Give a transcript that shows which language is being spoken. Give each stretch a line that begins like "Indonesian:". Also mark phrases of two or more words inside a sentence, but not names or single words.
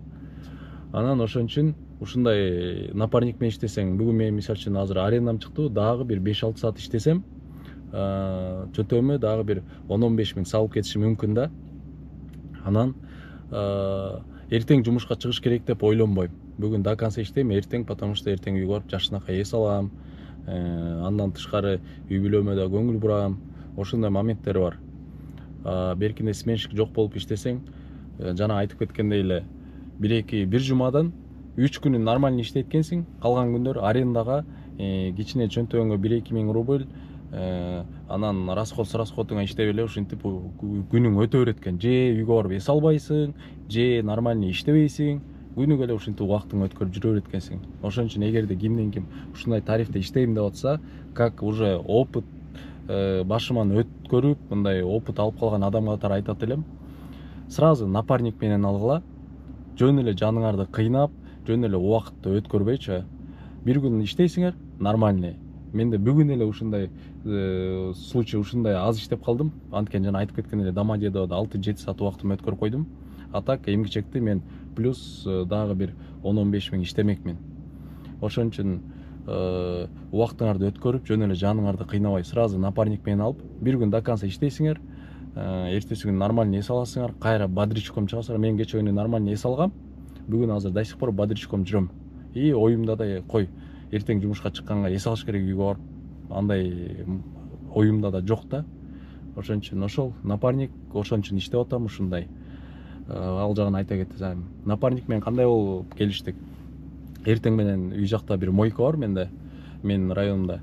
Kyrgyz: Анан ошон үчүн ушундай напарник менен иштесең, бүгүн мен мисал үчүн азыр арендам чыкты, дагы бир 5-6 саат иштесем, чөнтөгүмө дагы бир 10-15 миң салып кетиши мүмкүн да. Анан эртең жумушка чыгыш керек деп ойлонбойм. Бүгүн
Russian: до конца
Kyrgyz: иштейм, эртең,
Russian: потому что
Kyrgyz: эртең үйгө барып жакшынакай эс алам. Андан тышкары үй бүлөмө да көңүл бурам. Ошондой моменттер бар. Беркинде сменщик жок болуп иштесең, жана айтып кеткендей эле, бир жумадан 3 күнүн нормально иштейткенсиң, калган күндөр арендага кичине чөнтөгүңө 1-2 миң рубль, анан расходуңа иштеп эле ушинтип күнүң өтө берет экен. Же үйгө барып эс албайсың, же нормально иштебейсиң, күнүгө эле ушинтип убактың өткөрүп жүрө берет экенсиң. Ошон үчүн эгерде кимден ким ушундай тарифте иштейм деп атса,
Russian: как уже опыт
Kyrgyz: башыман өткөрүп, мындай опыт алып калган адам катары айтат элем, сразу напарник менен алгыла, жөн эле жаныңарды кыйнап, жөн эле убакытты өткөрбөйчү. Бир күн иштейсиңер, нормальный. Менде бүгүн эле ушундай случай, ушундай аз иштеп калдым. Анткени жана айтып кеткен эле Домодедовдо 6-7 саат убактымды өткөрүп койдум. А так эмгичекти мен плюс дагы бир 10-15 миң иштемекмин. Ошон үчүн убактыңарды өткөрүп, жөн эле жаныңарды кыйнабай, сразу напарник менен алып, бир күн
Russian: до конца
Kyrgyz: иштейсиңер, эртеси күнү нормально эс аласыңар, кайра бодрячком чыгасыңар. Мен кече күнү нормально эс алгам, бүгүн азыр
Russian: до сих пор бодрячком
Kyrgyz: жүрөм. И оюмда да кой, эртең жумушка чыкканга эс алыш керек үйгө барып, андай оюмда да жок да. Ошон үчүн ошол напарник, ошон үчүн иштеп атам ушундай. Ал жагын айта кетсем, напарник менен кандай болуп келиштик? Эртең менен үй жакта бир мойка бар менде, менин районумда.